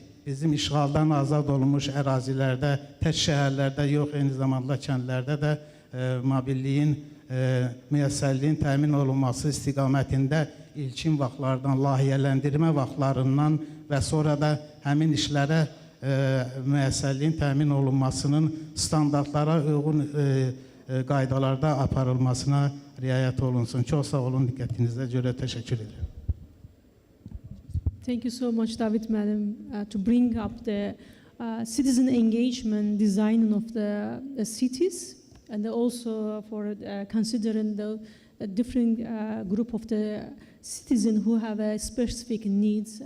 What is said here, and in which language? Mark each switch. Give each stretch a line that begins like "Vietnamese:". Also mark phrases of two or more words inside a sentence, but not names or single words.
Azerbaijani: bizim işğaldan azad olunmuş ərazilərdə, tək şəhərlərdə yox, eyni zamanda kəndlərdə də mobilliyin, müəssərliyin təmin olunması istiqamətində ilkin vaxtlardan, layihələndirmə vaxtlarından və sonra da həmin işlərə müəssərliyin təmin olunmasının standartlara uyğun qaydalarda aparılmasına riayət olunsun. Çox sağ olun, diqqətinizə görə təşəkkür edirəm.
English: Thank you so much, David Madam, to bring up the citizen engagement design of the cities, and also for considering the different group of the citizens who have specific needs.